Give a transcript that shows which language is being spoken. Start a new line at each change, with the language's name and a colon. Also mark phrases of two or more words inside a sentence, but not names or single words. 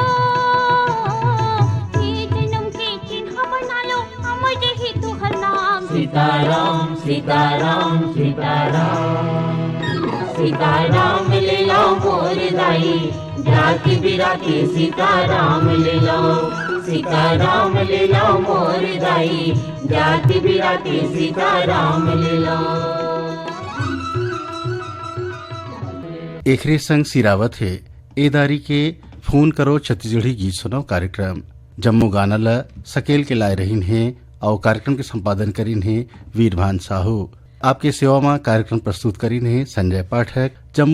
Chhattisgarhi: सीताराम सीताराम सीताराम सीताराम लीला मोर दाई जाति बिराती सीताराम लीला सीताराम लीला मोर दाई जाति बिराती सीताराम लीला एकरे संग सिरावत है एदारी के फोन करो छत्तीसगढ़ी गीत सुनो कार्यक्रम जम्मू गाना ल सकेल के लाए रहीन है और कार्यक्रम के संपादन करीन है वीरभान साहू। आपके सेवा में कार्यक्रम प्रस्तुत करीन है संजय पाठक।